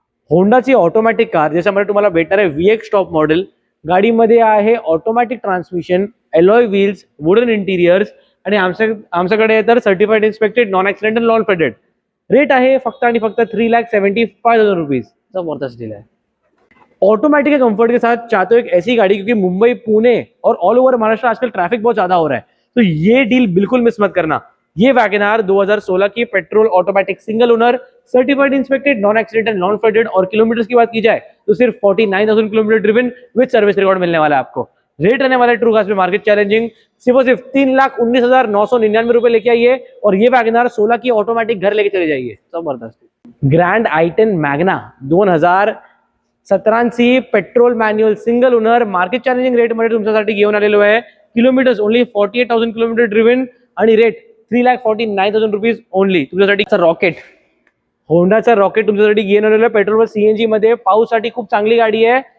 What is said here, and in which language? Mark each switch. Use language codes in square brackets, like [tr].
[mr] होंडाची automatic car ज्याच्यामध्ये तुम्हाला भेटणार आहे VX टॉप मॉडेल. गाडीमध्ये आहे automatic transmission, alloy wheels, wooden interiors आणि आमच्याकडे तर certified इन्स्पेक्टेड, non accidental, non faded. Rate आहे फक्त आणि फक्त 3,75,000 रुपीज. [hi] जबरदस्त डील है. ऑटोमेटिक के कंफर्ट के साथ चाहते हो एक ऐसी गाड़ी, क्योंकि मुंबई, पुणे और ऑल ओवर महाराष्ट्र आजकल ट्रैफिक बहुत ज्यादा हो रहा है, तो ये डील बिल्कुल मिस मत करना. ये वैगनआर 2016 की petrol automatic single owner, certified inspected, non accidental, non faded और किलोमीटर की बात की जाए तो सिर्फ 49,000 kilometre driven with service record मिलने वाला है आपको. रेट रहने वाला है ट्रू कास्ट में मार्केट चैलेंजिंग. सिर्फ 3,19,999 रुपए लेके आइए और ये वैगनआर 16 की ऑटोमेटिक घर लेके चले जाइए. जबरदस्त. [mr] Grand i10 Magna 2017 petrol manual single owner market challenging rate मध्ये तुमच्यासाठी घेऊन आलेलो आहे. किलोमीटर्स ओनली 48,000 किलोमीटर ड्रिवन आणि रेट 3,49,000 रुपीज ओनली. तुमच्यासाठी रॉकेट, होंडाचा रॉकेट तुमच्यासाठी घेऊन आलेलो आहे. पेट्रोल व सीएनजी मध्ये. पाऊससाठी खूप चांगली गाडी आहे.